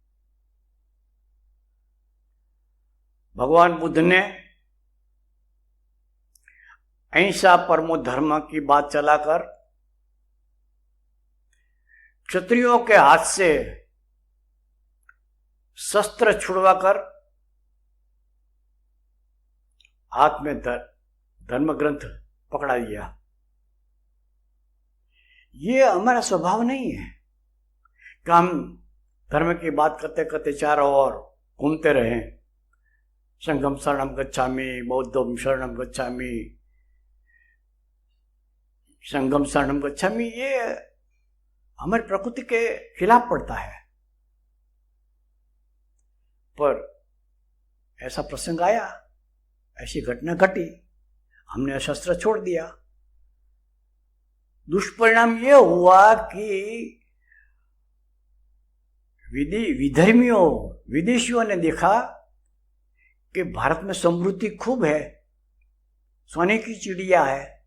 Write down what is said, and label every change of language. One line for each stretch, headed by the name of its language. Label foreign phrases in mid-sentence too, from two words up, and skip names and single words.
Hindi: भगवान बुद्ध ने
Sanskrit: अहिंसा परमो धर्म
Hindi: की बात चलाकर क्षत्रियों के हाथ से शस्त्र छुड़वाकर हाथ में धर्म ग्रंथ पकड़ा दिया। ये हमारा स्वभाव नहीं है कि हम धर्म की बात करते करते चारों ओर घूमते रहें।
Pali: संघम शरणम गच्छामि, बौद्धम शरणम गच्छामि, संघम शरणम गच्छामि,
Hindi: ये हमारी प्रकृति के खिलाफ पड़ता है। पर ऐसा प्रसंग आया, ऐसी घटना घटी, हमने शस्त्र छोड़ दिया। दुष्परिणाम यह हुआ कि विदेशियों ने देखा कि भारत में समृद्धि खूब है, सोने की चिड़िया है,